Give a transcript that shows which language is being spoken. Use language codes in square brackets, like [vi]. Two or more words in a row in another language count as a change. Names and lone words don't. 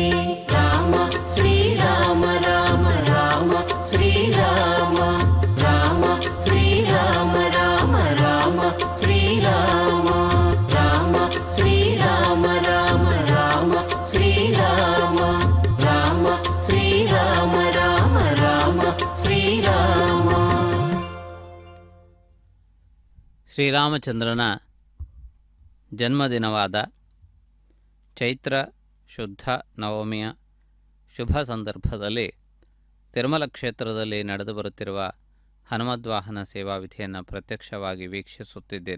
[te] రామ శ్రీరామ రామ రామ శ్రీరామ రామ శ్రీరామ రామ రామ శ్రీరామ రామ శ్రీరామ రామ రామ శ్రీరామ రామ శ్రీరామ రామ రామ శ్రీరామ. [kn] ಶ್ರೀರಾಮಚಂದ್ರನ ಜನ್ಮದಿನವಾದ ಚೈತ್ರ ಶುದ್ಧ ನವಮಿಯ ಶುಭ ಸಂದರ್ಭದಲ್ಲಿ ತಿರುಮಲ ಕ್ಷೇತ್ರದಲ್ಲಿ ನಡೆದು ಬರುತ್ತಿರುವ ಹನುಮದ್ವಾಹನ ಸೇವಾ ವಿಧಿಯನ್ನು ಪ್ರತ್ಯಕ್ಷವಾಗಿ ವೀಕ್ಷಿಸುತ್ತಿದ್ದೀರಿ.